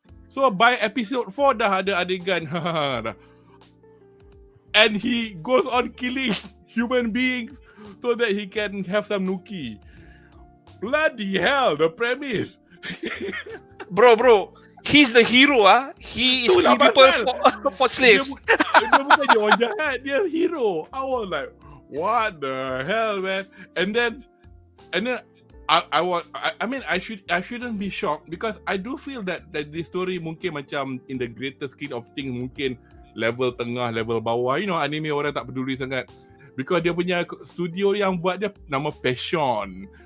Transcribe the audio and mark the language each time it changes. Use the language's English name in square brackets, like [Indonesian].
[English] So by episode 4 [Malay] dah ada adegan. Dah. [English] And he goes on killing human beings so that he can have some nuki. Bloody hell, the premise. Bro. He's the hero, He is killing people for slaves. [Malay] Dia bukan orang jahat, dia hero. [English] I was like, what the hell, man? And then I shouldn't be shocked because I do feel that this story [Malay] mungkin macam [English] in the greater scheme of things mungkin level tengah, level bawah. You know, anime [Malay] orang tak peduli sangat. [English] Because [Malay] dia punya studio yang buat dia nama [English] Passion.